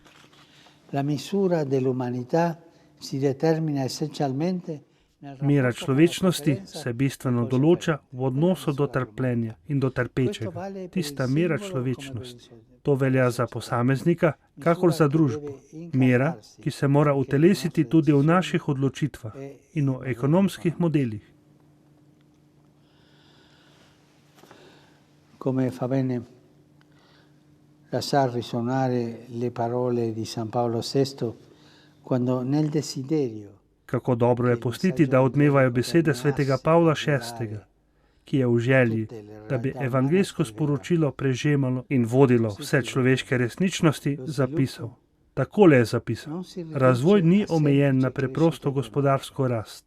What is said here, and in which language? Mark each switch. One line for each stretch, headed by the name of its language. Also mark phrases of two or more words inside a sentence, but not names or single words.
Slovenian: Mera človečnosti se bistveno določa v odnosu do trpljenja in do trpečega. Tista mera človečnosti. To velja za posameznika, kakor za družbo. Mera, ki se mora utelesiti tudi v naših odločitvah in v ekonomskih modelih.
Italian: Come fa bene lasciar risuonare le parole di San Paolo VI quando nel desiderio.
Slovenian: Kako dobro je pustiti, da odmevajo besede svetega Pavla VI, ki je v želji, da bi evangeljsko sporočilo prežemalo in vodilo vse človeške resničnosti, zapisal. Takole je zapisal. Razvoj ni omejen na preprosto gospodarsko rast.